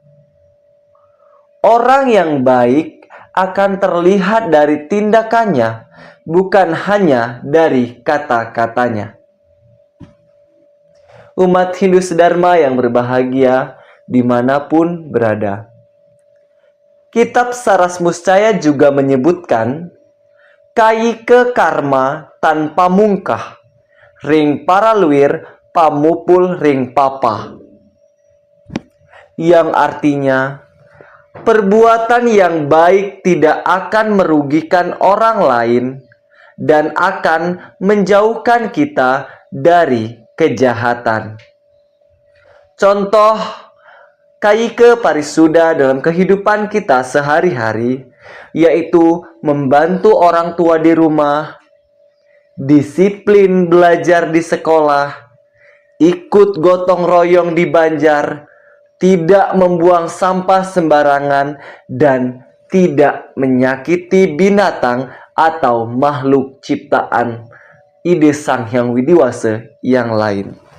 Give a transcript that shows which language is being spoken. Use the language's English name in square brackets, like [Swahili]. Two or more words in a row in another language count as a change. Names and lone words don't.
[Indonesian] Orang yang baik akan terlihat dari tindakannya, bukan hanya dari kata-katanya. Umat Hindu Dharma yang berbahagia dimanapun berada. Kitab Saras Muscaya juga menyebutkan, [Kawi] Kayike karma tanpa mungkah, ring paraluir pamupul ring papa. [Indonesian] Yang artinya, perbuatan yang baik tidak akan merugikan orang lain dan akan menjauhkan kita dari kejahatan. Contoh Kayike Parisuda dalam kehidupan kita sehari-hari, yaitu membantu orang tua di rumah, disiplin belajar di sekolah, ikut gotong royong di banjar, tidak membuang sampah sembarangan, dan tidak menyakiti binatang atau makhluk ciptaan ide Sang Hyang Widiwasa yang lain.